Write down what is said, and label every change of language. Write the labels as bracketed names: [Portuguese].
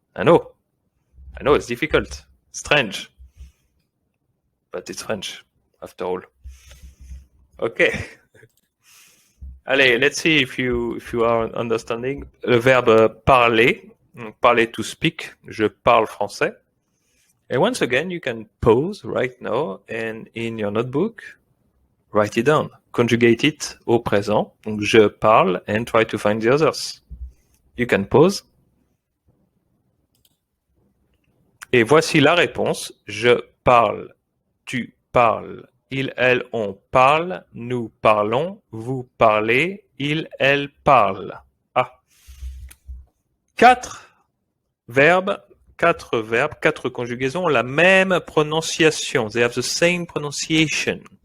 [English] I know it's difficult, strange, but it's French after all. Okay. Allez, let's see if you are understanding. [French] Le verbe parler, parler [English] to speak, [French] je parle français. [English] And once again, you can pause right now and in your notebook, write it down. Conjugate it [French] au présent. Donc, je parle [English] and try to find the others. You can pause. [French] Et voici la réponse. Je parle, tu parles, il, elle, on parle, nous parlons, vous parlez, il, elle parle. Ah. Quatre verbes, quatre conjugaisons ont la même prononciation. [English] They have the same pronunciation.